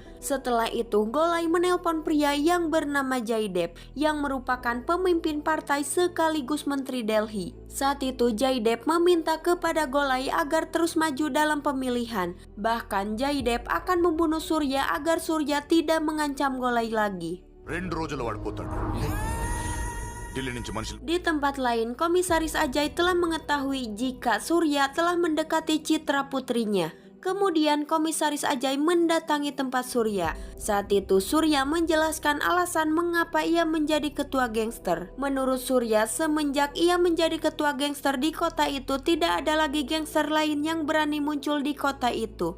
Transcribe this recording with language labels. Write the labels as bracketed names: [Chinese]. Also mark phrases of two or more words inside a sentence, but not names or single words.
[Indonesian] Setelah itu Golai menelpon pria yang bernama Jaydev yang merupakan pemimpin partai sekaligus menteri Delhi. Saat itu Jaydev meminta kepada Golai agar terus maju dalam pemilihan. Bahkan Jaydev akan membunuh Surya agar Surya tidak mengancam Golai lagi. [Telugu] 2 రోజుల వాడిపోతాడు ఢిల్లీ నుంచి మనుషులు [Indonesian] Di tempat lain, Komisaris Ajay telah mengetahui jika Surya telah mendekati Citra putrinya. Kemudian Komisaris Ajay mendatangi tempat Surya. Saat itu Surya menjelaskan alasan mengapa ia menjadi ketua gangster. Menurut Surya, semenjak ia menjadi ketua gangster di kota itu, tidak ada lagi gangster lain yang berani muncul di kota itu.